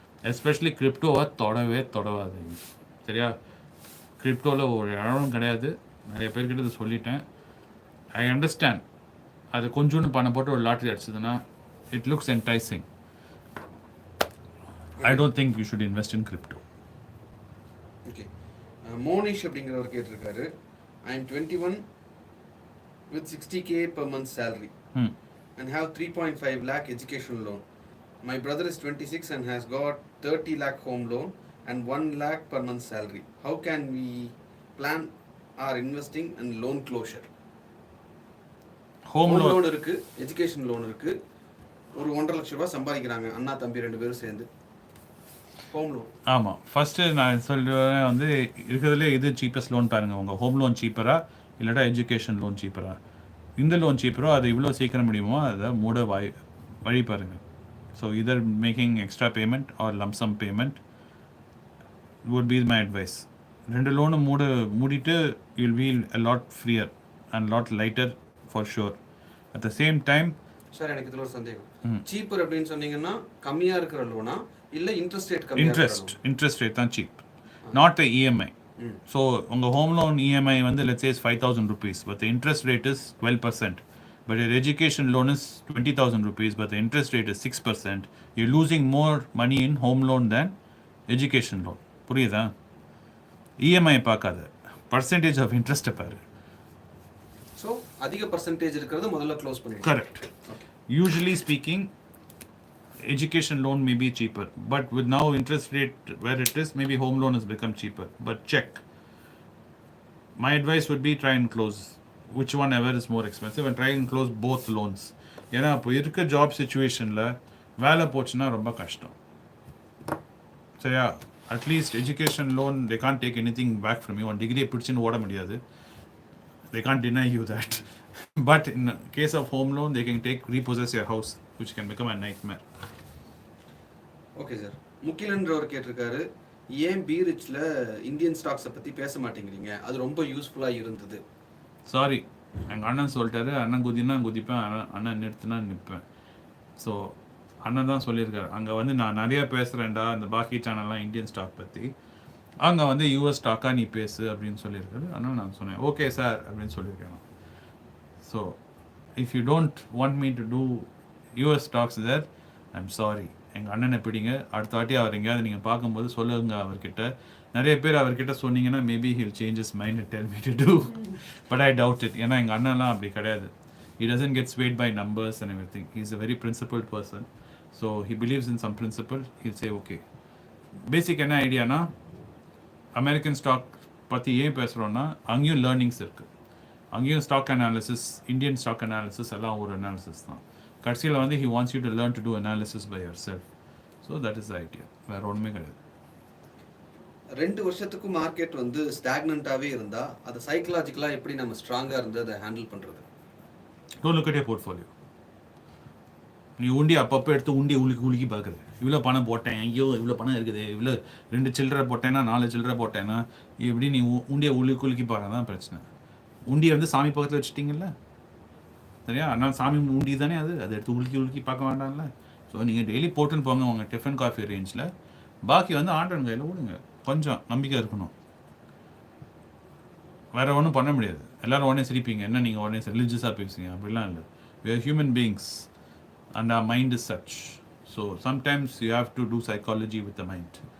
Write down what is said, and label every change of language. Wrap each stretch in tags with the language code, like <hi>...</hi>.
<ta>Especially கிரிப்டோவை தொடவாதீங்க. சரியா? கிரிப்டோவில் ஒரு இடமும் கிடையாது, நிறைய பேர்கிட்ட இதை சொல்லிட்டேன்.</ta> <en>I understand,</en> <ta>அது கொஞ்சோன்னு பணம் போட்டு ஒரு lottery அடிச்சதுன்னா</ta> <en>It looks enticing. I don't think you should invest in crypto.</en> <ta>Okay, Monish அப்படிங்கிறவர் கேட்டிருக்காரு,</ta> <en>I am 21 with 60K per month salary and have 3.5 lakh education loan. My brother is 26 and has got 30 lakh home loan and 1 lakh per month salary. How can we plan our investing and loan closure?</en> <ta>Home loan இருக்கு, education loan இருக்கு, ஒரு 1.5 லட்ச ரூபாய் சம்பாதிக்கிறாங்க அண்ணா தம்பி 2 பேரும் சேர்ந்து. Home loan. ஆமாம், ஃபஸ்ட்டு நான் சொல்லுவேன் வந்து இருக்கிறதுலே இது சீப்பஸ்ட் லோன் பாருங்கள். உங்கள் ஹோம் லோன் சீப்பரா இல்லாட்டா எஜுகேஷன் லோன் சீப்பரா? இந்த லோன் சீப்பரோ அது இவ்வளோ சீக்கிரம் முடியுமோ அதை மூட வழி பாருங்கள்.</ta> <en>So either making extra payment or lump sum payment would be my advice.</en> <ta>2 லோனும் மூடிட்டு</ta> <en>you'll be a lot freer and lot lighter for sure. At the same time,</en> <ta>sir எனக்கு இதுல ஒரு சந்தேகம், சீப்பர் அப்படின்னு சொன்னீங்கன்னா கம்மியா இருக்கிற லோனா இல்ல இன்ட்ரெஸ்ட் ரேட் கம்மியா இருக்கிற? இன்ட்ரெஸ்ட் ரேட் தான் cheap,</ta> <en>not the EMI. So</en> <ta>உங்கள் ஹோம் லோன் EMI வந்து</ta> <en>let's say is 5,000 rupees, but the interest rate is 12%. But your education loan is 20,000 rupees, but the interest rate is 6%. You're losing more money in home loan than education loan.</en> <ta>புரியுதா? EMI பார்க்காத, percentage of இன்ட்ரெஸ்ட்டை பாரு. So அதிக percentage இருக்கிறது முதல்ல close பண்ணிடு. Correct.</ta> <en>Usually speaking, education loan may be cheaper, but with now interest rate where it is, maybe home loan has become cheaper. But check. My advice would be try and close which one ever is more expensive and try and close both loans.</en> <ta>ஏன்னா இப்போ இருக்க job சுச்சுவேஷனில் வேலை போச்சுன்னா ரொம்ப கஷ்டம். சரியா?</ta> <en>At least education loan they can take any thing back from you.</en> <ta>One டிகிரியை பிடிச்சின்னு ஓட முடியாது.</ta> <en>They can't deny you that. But in case of home loan, they can repossess your house, which can become a nightmare.</en> <ta>Okay sir. முக்கிலன்றவர் கேட்டிருக்காரு, ஏன் B ரிச்ல Indian ஸ்டாக்ஸை பற்றி பேச மாட்டேங்கிறீங்க, அது ரொம்ப யூஸ்ஃபுல்லாக இருந்தது. சாரி, எங்கள் அண்ணன் சொல்லிட்டாரு, அண்ணன் குதினா குதிப்பேன், அண்ணன் நிறுத்தினா நிற்பேன். ஸோ அண்ணன் தான் சொல்லியிருக்காரு, அங்கே வந்து நான் நிறைய பேசுகிறேன்டா அந்த பாக்கி சேனல்லாம் இந்தியன் ஸ்டாக் பற்றி, அங்கே வந்து யூஎஸ் ஸ்டாக்காக நீ பேசு அப்படின்னு சொல்லியிருக்காரு. ஆனால் நான் சொன்னேன் ஓகே சார் அப்படின்னு சொல்லியிருக்கேன்.</ta> <en>So if you don't want me to do US stocks there, I'm sorry.</en> <ta>எங்கள் அண்ணனை பிடிங்க. அடுத்த வாட்டி அவர் எங்கேயாவது நீங்கள் பார்க்கும்போது சொல்லுங்க அவர்கிட்ட. நிறைய பேர் அவர்கிட்ட சொன்னீங்கன்னா</ta> <en>Maybe he'll changes mind and tell me to do, but I doubt it.</en> <ta>ஏன்னா எங்கள் அண்ணன்லாம் அப்படி கிடையாது.</ta> <en>He doesn't get swayed by numbers and everything. He's a very principled person. So he believes in some principle. He'll say okay.</en> <ta>Basic என்ன ஐடியானா, American stock பற்றி ஏன் பேசுகிறோன்னா அங்கேயும் learnings இருக்குது. அங்கேயும் stock analysis, Indian stock analysis எல்லாம் ஒரு analysis தான். கடைசியில் வந்து</ta> <en>he wants you to learn to do analysis by yourself. So that is the idea.</en> <ta>வேறு ஒன்றுமே கிடையாது. 2 வருஷத்துக்கு மார்க்கெட் வந்து ஸ்டாக்னண்ட்டாகவே இருந்தால் அதை சைக்கலாஜிக்கலாக எப்படி நம்ம ஸ்ட்ராங்காக இருந்து அதை ஹேண்டில் பண்ணுறது?</ta> <en>Don't look at your portfolio.</en> <ta>நீ உண்டி அப்பப்போ எடுத்து உண்டி உலுக்கி பார்க்குறது. இவ்வளோ பணம் போட்டேன், ஐயோ இவ்வளோ பணம் இருக்குது, இவ்வளோ 2 சில்லறை போட்டேன்னா 4 சில்லறை போட்டேன்னா இப்படி நீ உண்டியை உலுக்கி பார்க்க தான் பிரச்சனை. உண்டியை வந்து சாமி பக்கத்தில் வச்சுட்டிங்கல்ல, சரியா? அதனால் சாமி உண்டி தானே அது, அதை எடுத்து உலுக்கி பார்க்க வேண்டாம்ல. ஸோ நீங்கள் டெய்லி போட்டுன்னு போங்க உங்கள் டிஃபன் காஃபி ரேஞ்சில். பாக்கி வந்து ஆண்டவன் கையில் விடுங்க. கொஞ்சம் நம்பிக்கை இருக்கணும். வேறு ஒன்றும் பண்ண முடியாது. எல்லோரும் உடனே சிரிப்பீங்க, என்ன நீங்கள் உடனே ரிலீஜியஸாக பேசுங்க, அப்படிலாம் இல்லை.</ta> <en>We are human beings and our mind is such. So sometimes you have to do psychology with the mind.</en>